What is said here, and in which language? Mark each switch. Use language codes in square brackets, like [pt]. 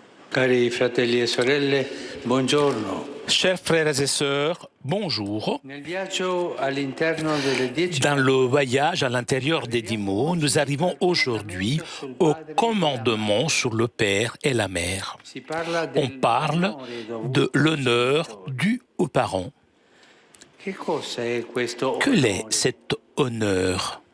[it] Cari fratelli e sorelle, buongiorno. [fr] Chers frères et sœurs, bonjour. [it] Nel viaggio all'interno delle 10 [fr] Dans le voyage à l'intérieur des 10 mots, nous arrivons aujourd'hui au commandement sur le père et la mère. On parle de l'honneur dû aux parents. Que l'est cet honneur?